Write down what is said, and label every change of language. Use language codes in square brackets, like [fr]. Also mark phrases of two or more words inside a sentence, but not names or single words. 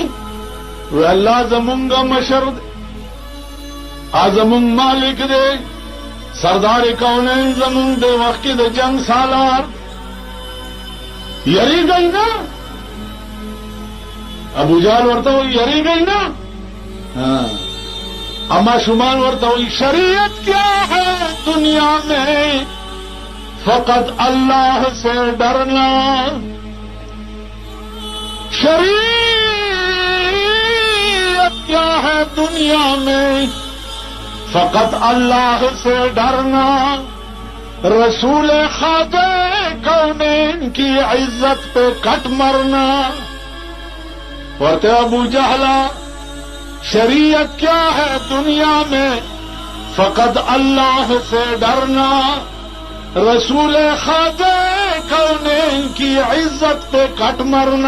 [ps] وی الله زمونږ مشر دی زمونږ مالک دی. سردار کونین زمونږ د وخت کې د جنگ سالار. یریږئ نه؟ ابو جهل ورته وایي یریږئ نه؟ اما شمان ورته وایي [ur] شریعت کیا ہے دنیا میں فقط اللہ سے ڈرنا. شریعت کیا ہے دنیا میں فقط اللہ سے ڈرنا. رسول خادے کونین کی عزت پہ کٹ مرنا. ورتے ابو جہلا شریعت کیا ہے دنیا میں، فقط اللہ سے ڈرنا. رسول خادے کونین کی عزت پہ کٹ مرنا.